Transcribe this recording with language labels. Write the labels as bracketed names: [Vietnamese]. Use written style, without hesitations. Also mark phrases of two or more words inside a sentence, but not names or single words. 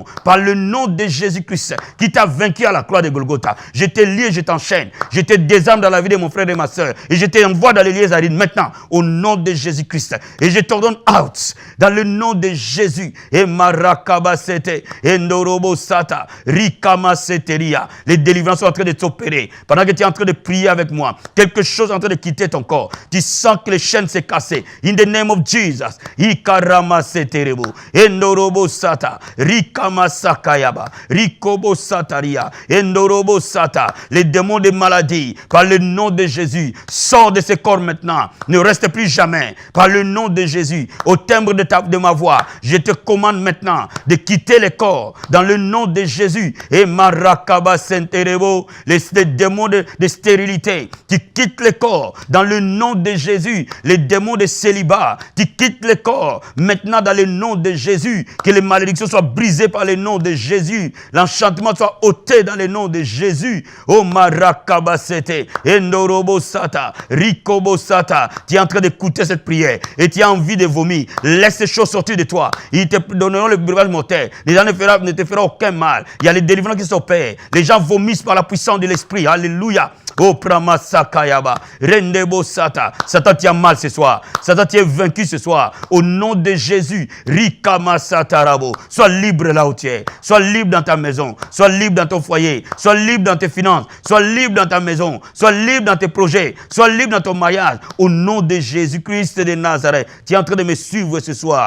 [French] Par le nom de Jésus-Christ. Qui t'a vaincu à la croix de Golgotha. Je te lie et je t'enchaîne. Je te désarme dans la vie de mon frère et ma soeur. Et je t'envoie dans les lieux arides maintenant. Au nom de Jésus-Christ. Et je t'ordonne out. Dans le nom de Jésus. Et marakabasete. Et ndorobo sata. Rikamaseteria. Les délivrances sont en train de s'opérer. Pendant que tu es en train de prier avec moi. Quelque chose est en train de quitter ton corps. Tu sens que les chaînes s'est cassées. [English] In the name of Jesus. Ikaramaseterebo. Et ndorobo sata. Rikamasakayaba. Rikobo sataria. Et ndorobo sata. [French] Les démons de maladie. Par le nom de Jésus. Sors de ce corps maintenant. Ne reste plus jamais. Par le nom de Jésus. Au timbre de ma voix. Je te commande maintenant de quitter les corps. Dans le nom de Jésus. Et marakaba senterebo. Les démons de stérilité. Qui quittent les corps. Dans le nom de Jésus. Les démons de célibat. Qui quittent les corps. Maintenant dans le nom de Jésus. Que les malédictions soient brisées par le nom de Jésus. L'enchantement soit ôté dans le nom de Jésus. Oh marakabasete. Endorobo sata. Rikobo sata. Tu es en train d'écouter cette prière. Et tu as envie de vomir. Laisse ces choses sortir de toi. Ils te donneront le breuvage mortel. Les gens ne te feront aucun mal. Il y a les délivrances qui s'opèrent. Les gens vomissent par la puissance de l'esprit. Alléluia. Oh pramasakayaba. Rendebo sata. Satan, tu as mal ce soir. Satan, tu es vaincu ce soir. Au nom de Jésus. Rikamasatarabo. Sois libre là où tu es. Sois libre dans ta maison. Sois libre dans ton foyer. Sois libre dans tes finances. Sois libre dans ta maison. Sois libre dans tes projets. Sois libre dans ton mariage. Au nom de Jésus-Christ de Nazareth. Tu es en train de me suivre ce soir.